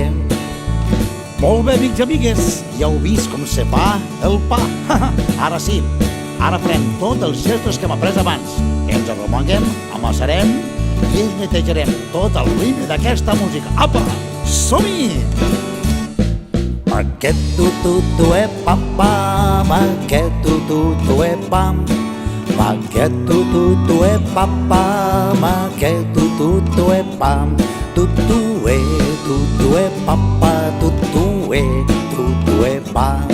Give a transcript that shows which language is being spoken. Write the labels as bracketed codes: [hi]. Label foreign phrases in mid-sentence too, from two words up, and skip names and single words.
[ca] Molt bé, amics i amigues, ja heu vist com se fa el pa. Ara sí, ara farem tots els gestos que hem après abans. Ens arromanguem, amassarem i ens netejarem tot el ritme d'aquesta música. Apa, som-hi! Maqueto tutu e papa, maqueto tutu e pam. Maqueto tutu e papa, maqueto tutu e pam. Tutu e papa, tutu e pam.